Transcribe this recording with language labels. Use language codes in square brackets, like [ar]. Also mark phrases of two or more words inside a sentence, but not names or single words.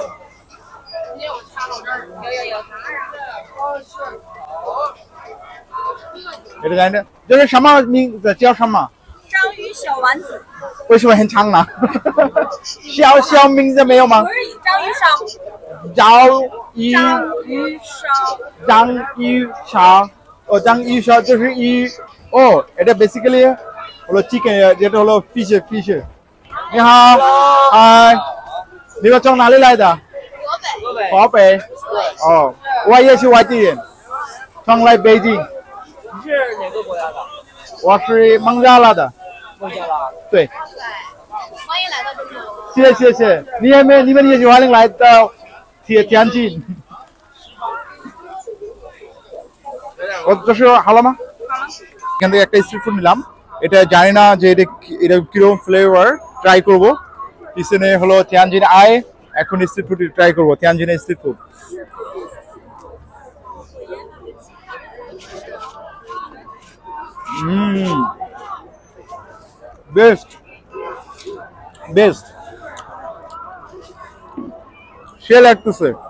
[zh] 这个呢，这是什么名字？叫什么？章鱼小丸子。为什么很长呢？小名字没有吗？不是章鱼烧。章鱼烧就是 [bn] এটা বেসিক্যালি হলো চিকেন, যেটা হলো ফিশ。 [zh] 你好，嗨，你们从哪里来的？河北。哦，我也是外地人，从来北京。你是哪个国家的？我是孟加拉的。孟加拉。对。欢迎来到中国。谢谢。你们也是欢迎来到天津。这是好了吗？ [bn] এখান থেকে একটা [en] street food [bn] নিলাম, এটা জানি না যে এটা কিরকম ফ্লেভার, ট্রাই করবো। পিছনে হলো তিয়ানজিন আই, এখন [en] street food [bn] ট্রাই করবো, তিয়ানজিনের [en] street food. [bn] বেস্ট সে লাগতেছে।